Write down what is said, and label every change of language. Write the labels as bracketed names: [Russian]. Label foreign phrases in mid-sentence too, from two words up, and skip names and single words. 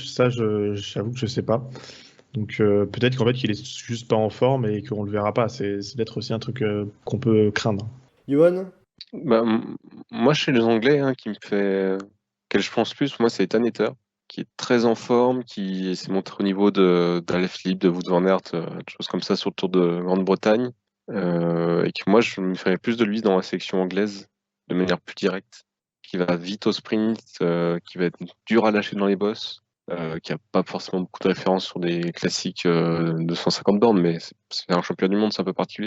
[French] Ça, j'avoue que je ne sais pas. Donc peut-être qu'en fait qu'il est juste pas en forme et qu'on le verra pas. C'est peut-être aussi un truc qu'on peut craindre. Johan? Bah, moi, chez les Anglais, qui me fait, quel je pense plus, moi, c'est Ethan Ether, qui est très en forme, qui s'est montré au niveau d'Alaphilippe, de Wout van Aert, des choses comme ça sur le Tour de Grande-Bretagne, et que moi, je me ferais plus de lui dans la sélection anglaise, de manière plus directe, qui va vite au sprint, qui va être dur à lâcher dans les bosses, qui n'a pas forcément beaucoup de références sur des classiques de 150 bornes, mais c'est un champion du monde, c'est un peu particulier.